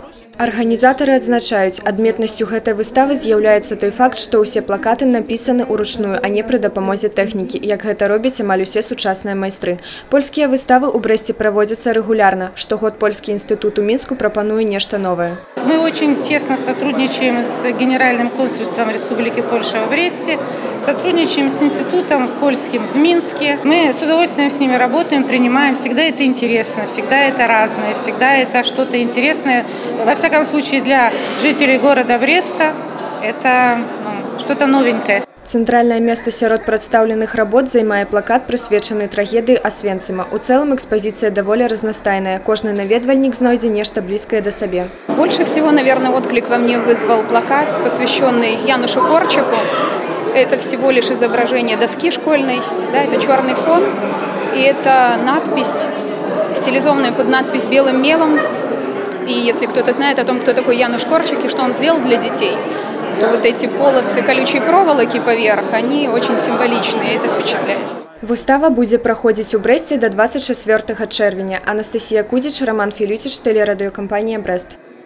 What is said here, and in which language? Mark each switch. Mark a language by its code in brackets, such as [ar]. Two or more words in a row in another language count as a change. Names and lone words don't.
[be] Арганізатары адзначаюць, адметнасцю гэтай выставы з'яўляецца той факт, што ўсе плакаты напісаны ўручную, а не пры дапамозе тэхнікі, як гэта робяць амаль усе сучасныя майстры. Польскія выставы ў Брэсце праводзяцца рэгулярна. Штогод Польскі інстытут у Мінску прапануе нешта новае. [ru] Мы очень тесно сотрудничаем с Генеральным консульством Республики Польша в Бресте, сотрудничаем с институтом польским в Минске. Мы с удовольствием с ними работаем, принимаем. Всегда это интересно, всегда это разное, всегда это что-то интересное. Во всяком случае, для жителей города Бреста это что-то новенькое. [be] Цэнтральнае месца сярод прадстаўленых работ займае плакат, прысвечаны трагедыі Освенцима. У цэлым экспозиция даволі разнастайная. Кожны наведвальнік знойдзе нешта блізкае да сабе. [ru] Больше всего, наверное, отклик во мне вызвал плакат, посвященный Янушу Корчику. Это всего лишь изображение доски школьной, да, это черный фон, и это надпись, стилизованная под надпись белым мелом. И если кто-то знает о том, кто такой Януш Корчик и что он сделал для детей, то вот эти полосы колючей проволоки поверх, они очень символичные, и это впечатляет. [be] Выстава будзе праходзіць у Брэсце до 24 чэрвеня. Анастасія Кудзіч, Роман Філюціч, тэлерадыёкампанія «Брэст».